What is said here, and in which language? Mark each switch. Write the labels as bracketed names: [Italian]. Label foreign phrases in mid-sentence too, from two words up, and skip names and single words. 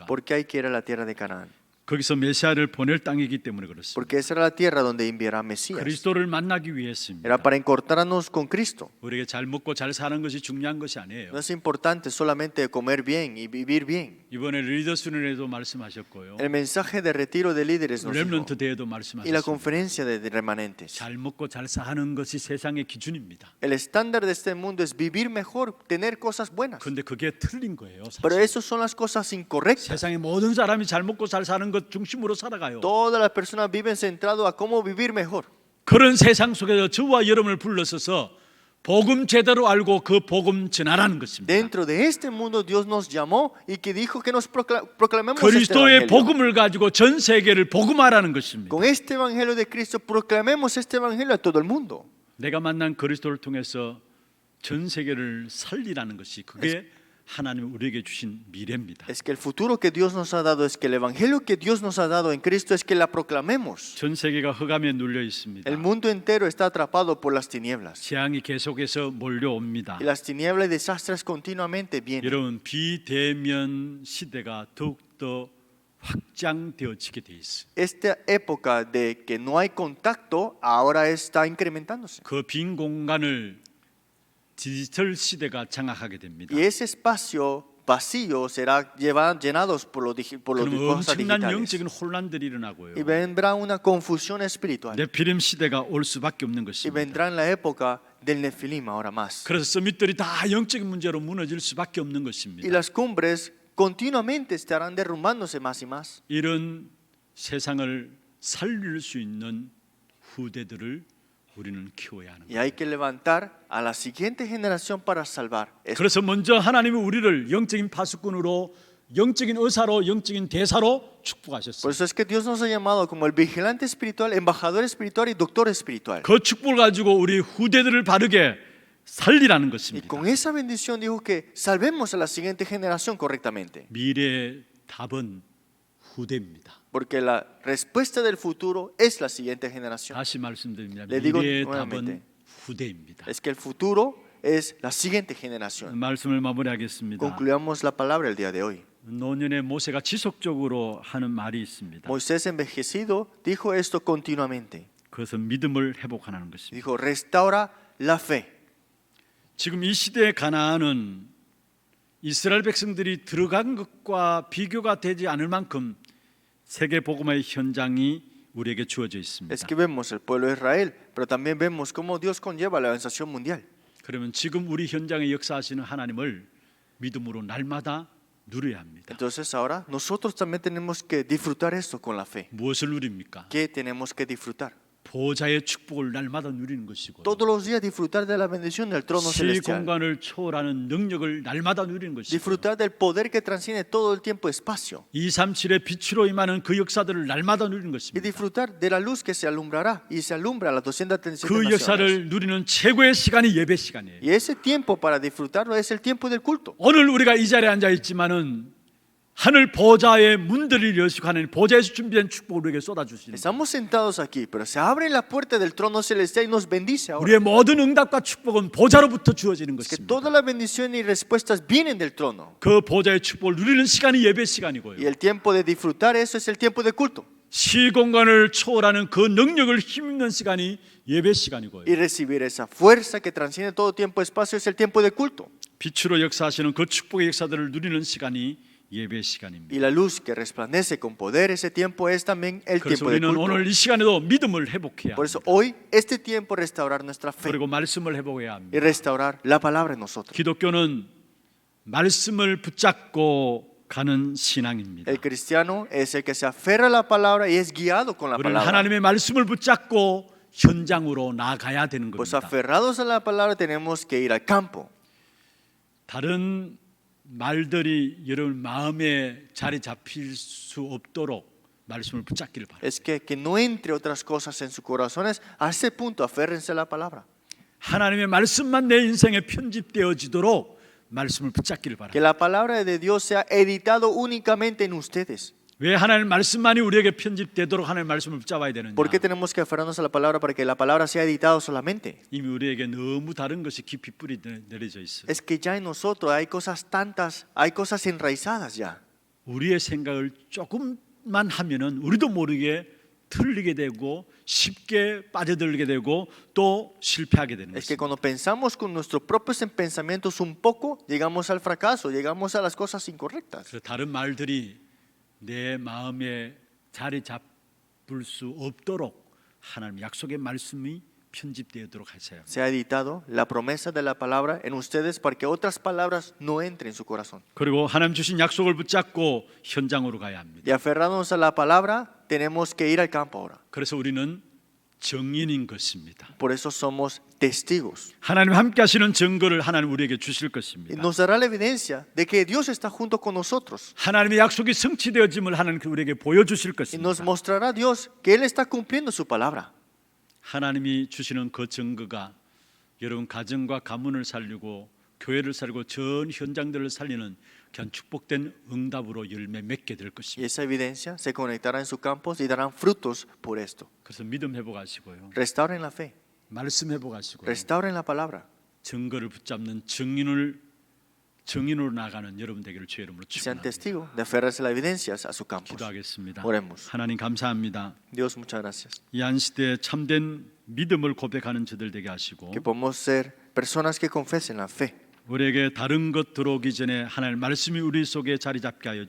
[Spanish] Porque hay que ir a la tierra de Canaán. [Korean] 거기서 메시아를 보낼 땅이기 때문에 그렇습니다. [Spanish] Porque esa era la tierra donde enviará Mesías. [Korean] 그리스도를 만나기 위해서입니다. [Spanish] Era para encontrarnos con Cristo. [Korean] 우리에게 잘 먹고 잘 사는 것이 중요한 것이 아니에요. [Spanish] No es importante solamente comer bien y vivir bien. [Korean] 이번에 리더 수련회도 말씀하셨고요. [Spanish] El mensaje de retiro de líderes nos dijo, [Korean] 렘넌트 대회도 [Spanish] y la [Korean] 말씀하셨습니다. [Spanish] conferencia de remanentes. [Korean] 잘 먹고 잘 사는 것이 세상의 기준입니다. [Spanish] El estándar de este mundo es vivir mejor, tener cosas buenas. [Korean] 그런데 그게 틀린 거예요. [Spanish] Pero [Korean] 사실. [Spanish] esas son las cosas incorrectas. [Korean] 세상의 모든 사람이 잘 먹고 잘 사는 것 중심으로 살아가요. [Spanish] Todas las personas viven centrado a cómo vivir mejor. [Korean] 그런 세상 속에서 저와 여러분을 불러서서 복음 제대로 알고 그 복음 전하라는 것입니다. [Spanish] Dentro de este mundo Dios nos llamó y que dijo que nos proclamemos este [Korean] 그리스도의 [Spanish] evangelio. [Korean] 복음을 가지고 전 세계를 복음하라는 것입니다. [Spanish] Con este evangelio de Cristo proclamemos este evangelio a todo el mundo. [Korean] 내가 만난 그리스도를 통해서 전 세계를 살리라는 것이 그게 하나님이 우리에게 주신 미래입니다. [Spanish] Es que el futuro que Dios nos ha dado, es que el evangelio que Dios nos ha dado en Cristo es que la proclamemos. [Korean] 전 세계가 흑암에 눌려 있습니다. [Spanish] El mundo entero está atrapado por las tinieblas. [Korean] 재앙이 계속해서 몰려옵니다. [Spanish] Y las tinieblas y desastres continuamente vienen. [Korean] 여러분 비대면 시대가 더욱더 확장되어지게 돼 있어요. [Spanish] Esta época de que no hay contacto ahora está incrementándose. [Korean] 그 빈 공간을 디지털 시대가 장악하게 됩니다. [Spanish] Y ese espacio vacío será llenados por los [Korean] 그럼 [Spanish] cosas [Korean] 엄청난 [Spanish] digitales. [Korean] 영적인 혼란들이 일어나고요. [Spanish] Y vendrá una confusión espiritual. [Korean] 네피림 시대가 올 수밖에 없는 [Spanish] Y [Korean] 것입니다. [Spanish] vendrá en la época del Nefilim ahora más. [Korean] 그래서 서밋들이 다 영적인 문제로 무너질 수밖에 없는 [Spanish] Y [Korean] 것입니다. [Spanish] las cumbres continuamente estarán derrumbándose más y más. [Korean] 이런 세상을 살릴 수 있는 후대들을 우리는 키워야 하는 [Spanish] Y [Korean] 거예요. [Spanish] hay que levantar a la siguiente generación para salvar. [Korean] 그래서 먼저 하나님이 우리를 영적인 파수꾼으로, 영적인 의사로, 영적인 대사로 [Spanish] Por [Korean] 축복하셨어요. [Spanish] eso es que Dios nos ha llamado como el vigilante espiritual, embajador espiritual y doctor espiritual. [Korean] 그 축복을 가지고 우리 후대들을 바르게 살리라는 [Spanish] Y [Korean] 것입니다. [Spanish] con esa bendición dijo que salvemos a la siguiente generación correctamente. [Korean] 미래의 답은 후대입니다. [Spanish] Porque la respuesta del futuro es la siguiente generación. [Korean] 다시 말씀드립니다. [Spanish] Le digo [Korean] 미래의 [Spanish] nuevamente. [Korean] 답은 후대입니다. [Spanish] Es que el futuro es la siguiente generación. [Korean] 말씀을 마무리하겠습니다. [Spanish] Concluyamos la palabra el día de hoy. [Korean] 노년의 모세가 지속적으로 하는 말이 있습니다. [Spanish] Moisés envejecido dijo esto continuamente. [Korean] 그것은 믿음을 회복하는 것입니다. [Spanish] Dijo, restaura la fe. [Korean] 지금 이 시대의 가나안은 이스라엘 백성들이 들어간 것과 비교가 되지 않을 만큼 세계 복음의 현장이 우리에게 주어져 있습니다. [Spanish] Es que vemos el pueblo de Israel, pero también vemos cómo Dios conlleva la organización mundial. [Korean] 그러면 지금 우리 현장에 역사하시는 하나님을 믿음으로 날마다 누려야 합니다. [Spanish] Entonces ahora nosotros también tenemos que disfrutar esto con la fe. [Korean] 무엇을 누립니까? [Spanish] ¿Qué tenemos que disfrutar? [Korean] 보좌의 축복을 날마다 누리는 것이고 [Spanish] Todos los días disfrutar de la bendición del trono [Korean] 시 [Spanish] celestial. [Korean] 공간을 초월하는 능력을 날마다 누리는 것이고 [Spanish] Disfrutar del poder que transciende todo el tiempo y espacio. [Korean] 237의 빛으로 임하는 그 역사들을 날마다 누리는 [Spanish] Y [Korean] 것입니다. [Spanish] disfrutar de la luz que se alumbrará y se alumbra a las 237 [Korean] 그 [Spanish] naciones. [Korean] 역사를 누리는 최고의 시간이 예배 시간이에요. [Spanish] Y ese tiempo para disfrutarlo es el tiempo del culto. [Korean] 오늘 우리가 이 자리에 앉아 있지만은 하늘 보좌의 문들을 여시고 하는 보좌에서 준비된 축복을 우리에게 쏟아주시는 거예요. [Spanish] Estamos sentados aquí, pero se abre la puerta del trono celestial y nos bendice ahora. [Korean] 우리의 모든 응답과 축복은 보좌로부터 주어지는 [Spanish] Es que [Korean] 것입니다. [Spanish] todas las bendiciones y respuestas vienen del trono. [Korean] 그 보좌의 축복을 누리는 시간이 예배 시간이고요. [Spanish] Y el tiempo de disfrutar eso es el tiempo de culto. [Korean] 시 공간을 초월하는 그 능력을 힘입는 시간이 예배 시간이고요. [Spanish] Y recibir esa fuerza que transciende todo tiempo y espacio es el tiempo de culto. [Korean] 빛으로 역사하시는 그 축복의 역사들을 누리는 시간이 예배 시간입니다. [Spanish] Y la luz que resplandece con poder, ese tiempo es también el [Korean] 그래서 [Spanish] tiempo de [Korean] 우리는 [Spanish] culto. [Korean] 오늘 이 시간에도 믿음을 회복해야 [Spanish] Por [Korean] 합니다. [Spanish] eso hoy, este tiempo, restaurar nuestra fe [Korean] 그리고 말씀을 회복해야 합니다. [Spanish] y restaurar la palabra en nosotros. [Korean] 기독교는 말씀을 붙잡고 가는 신앙입니다. [Spanish] El cristiano es el que se aferra a la palabra y es guiado con la [Korean] 우리는 [Spanish] palabra. [Korean] 하나님의 말씀을 붙잡고 현장으로 나가야 되는 [Spanish] Pues [Korean] 겁니다. [Spanish] aferrados a la palabra tenemos que ir al campo. [Korean] 다른 말들이 여러분 마음에 자리 잡힐 수 없도록 말씀을 붙잡기를 바랍니다. [Spanish] Es que no entre otras cosas en sus corazones. A ese punto, aférrense a la palabra. [Korean] 하나님의 말씀만 내 인생에 편집되어지도록 말씀을 붙잡기를 [Spanish] Que [Korean] 바랍니다. [Spanish] la palabra de Dios sea editado únicamente en ustedes. [Korean] 왜 하나님의 말씀만이 우리에게 편집되도록 하나님의 말씀을 붙잡아야 되느냐? [Spanish] ¿Por qué tenemos que aferrarnos a la palabra para que la palabra sea editada solamente? [Korean] 이미 우리에게 너무 다른 것이 깊이 뿌리 내려져 있어요. [Spanish] Es que ya en nosotros hay cosas tantas, hay cosas enraizadas ya. [Korean] 우리의 생각을 조금만 하면은 우리도 모르게 틀리게 되고 쉽게 빠져들게 되고 또 실패하게 되는 [Spanish] Es que [Korean] 것입니다. [Spanish] cuando pensamos con nuestros propios pensamientos un poco, llegamos al fracaso, llegamos a las cosas incorrectas. [Korean] 그래서 다른 말들이 내 마음에 자리 잡을 수 없도록 하나님 약속의 말씀이 편집되도록 하세요. [Spanish] Se ha editado la promesa de la palabra en ustedes para que otras palabras no entren en su corazón. [Korean] 그리고 하나님 주신 약속을 붙잡고 현장으로 가야 합니다. [Spanish] Y aferrándonos a la palabra, tenemos que ir al campo ahora. [Korean] 그래서 우리는 증인인 것입니다. [Spanish] Por eso somos testigos. [Korean] 하나님 함께 하시는 증거를 하나님 우리에게 주실 [Spanish] Y [Korean] 것입니다. [Spanish] nos dará la evidencia de que Dios está junto con nosotros. [Korean] 하나님의 약속이 성취되어짐을 하나님 우리에게 보여주실 [Spanish] Y nos [Korean] 것입니다. [Spanish] mostrará Dios que Él está cumpliendo su palabra. [Korean] 하나님이 주시는 그 증거가 여러분 가정과 가문을 살리고 교회를 살리고 전 현장들을 살리는 귀한 축복된 응답으로 열매 맺게 될 [Spanish] Y [Korean] 것입니다. [Spanish] esa evidencia se conectará en sus campos y darán frutos por esto. [Korean] 그래서 믿음 회복하시고요. [Spanish] Restauren la fe, [Korean] 말씀 회복하시고요. [Spanish] restauren la palabra. [Korean] 증거를 붙잡는 증인으로 나가는 여러분 되기를 주의 이름으로 [Spanish] Sean [Korean] 축원합니다. [Spanish] testigos de aferrarse las evidencias a sus campos. [Korean] 기도하겠습니다. [Spanish] Oremos. [Korean] 하나님 감사합니다. [Spanish] Dios, muchas gracias. [Korean] 이 안시대에 참된 믿음을 고백하는 저들 되게 하시고 [Spanish] Que podamos ser personas que confesen la fe. [Korean] 우리에게 다른 것 들어오기 전에 하나님 말씀이 우리 속에 자리 잡게 하여